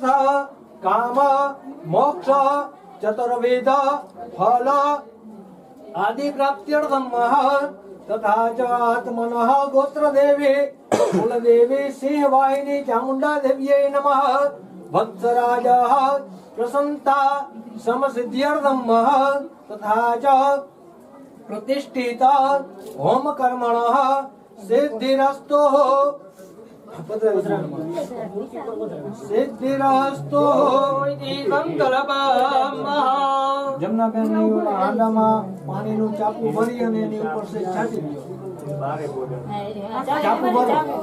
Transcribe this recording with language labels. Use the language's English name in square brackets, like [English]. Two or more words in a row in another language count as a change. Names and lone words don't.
[Sanskrit] કામ મોક્ષ ચતુર્વિધ ફલ આદિ પ્રાપ્ત્યર્થમ તથા ચ આત્મનઃ ગોત્રદેવી કુલદેવી સિંહવાહિની ચામુંડા દેવ્યે નમઃ વત્સરાજઃ પ્રસન્તા સમસિદ્ધ્યર્થમ તથા ચ प्रतिष्ठिता होम कर्मणः सिद्धिरस्तु [Gujarati] જમનાબેન ની હાંડામાં પાણીનું ચાપુ ભરી અને એની ઉપર સે છાંટી દો. ચાપુ ભરો.